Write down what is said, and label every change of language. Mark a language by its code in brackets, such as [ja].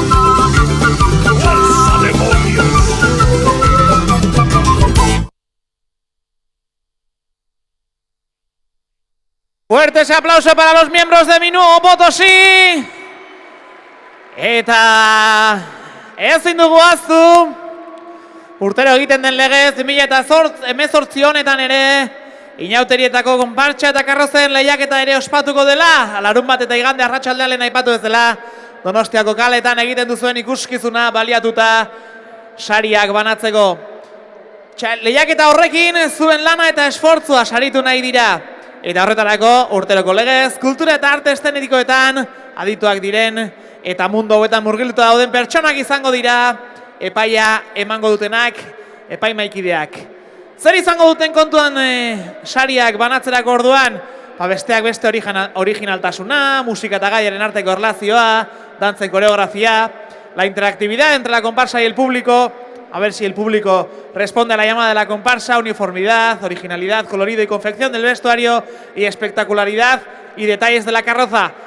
[es] ¡Fuerza, demonios! Fuerte ese aplauso para los miembros de Mi Nuevo Potosí. [eu] Eta ezin dugu ahaztu urtero egiten den legez 2018 honetan ere inauterietako konpartsa eta karrozen lehiaketa ere ospatuko dela, larunbat eta igande arratsaldean lehen aipatu bezala Donostiako kaletan egiten duzuen ikuskizuna baliatuta sariak banatzeko. Lehiaketa horrekin zuen lana eta esfortzua saritu nahi dira. Eta horretarako urteroko legez, kultura eta arte eszenetikoetan adituak diren eta mundu hauetan murgilduta dauden pertsonak izango dira epaia emango dutenak, epaimaikideak. Zer izango duten kontuan sariak banatzerako orduan? Besteak beste originaltasuna, musika eta gaiaren arteko erlazioa, dantza [es] y coreografía, la interactividad entre la comparsa y el público, a ver si el público responde a la llamada de la comparsa, uniformidad, originalidad, colorido y confección del vestuario y espectacularidad y detalles de la carroza.